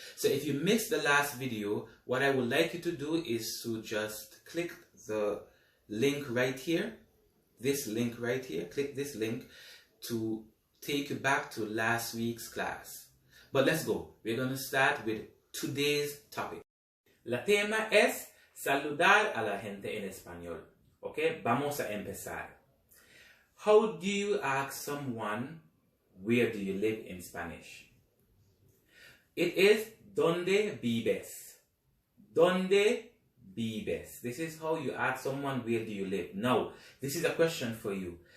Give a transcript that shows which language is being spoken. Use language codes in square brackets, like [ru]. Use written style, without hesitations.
[en] So if you missed the last video, what I would like you to do is to just click the link right here. This link right here. Click this link to take you back to last week's class. But let's go. We're going to start with today's topic. [es] La tema es saludar a la gente en español. Ok, vamos a empezar. [en] How do you ask someone, where do you live in Spanish? It is [es] ¿Dónde vives? ¿Dónde vives? [en] This is how you ask someone, where do you live? Now, this is a question for you.